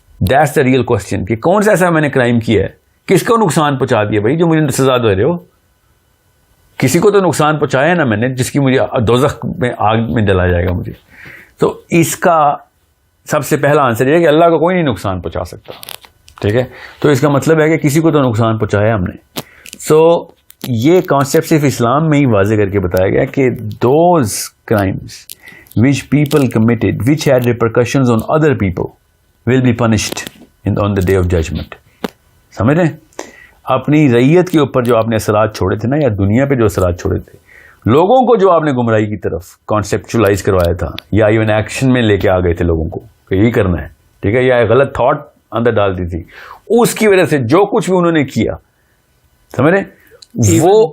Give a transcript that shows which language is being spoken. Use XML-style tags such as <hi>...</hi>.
<en>That's the real question</en> <ur>کہ کون سا ایسا میں نے کرائم کیا ہے, کس کو نقصان پہنچا دیا بھائی جو مجھے سزا دے رہے ہو. کسی کو تو نقصان پہنچایا نا میں نے, جس کی مجھے دوزخ میں آگ میں ڈلا جائے گا مجھے. تو اس کا سب سے پہلا آنسر یہ ہے کہ اللہ کو کوئی نہیں نقصان پہنچا سکتا. ٹھیک ہے, تو اس کا مطلب ہے کہ کسی کو تو نقصان پہنچایا ہم نے. سو یہ کانسیپٹ صرف اسلام میں ہی واضح کر کے بتایا گیا کہ</ur> <en>Those crimes which people committed which had repercussions on other people will be punished on the day of judgment.</en> <ur>سمجھ رہے ہیں؟ اپنی رعیت کے اوپر جو آپ نے اثرات چھوڑے تھے نا, یا دنیا پہ جو اثرات چھوڑے تھے, لوگوں کو جو آپ نے گمراہی کی طرف کانسیپچلائز کروایا تھا, یا ایون ایکشن میں لے کے آ گئے تھے لوگوں کو کہ یہی کرنا ہے, ٹھیک ہے, یا غلط تھاٹ اندر ڈال دی تھی, اس کی وجہ سے جو کچھ بھی انہوں نے کیا, سمجھ رہے ہیں, وہ</ur>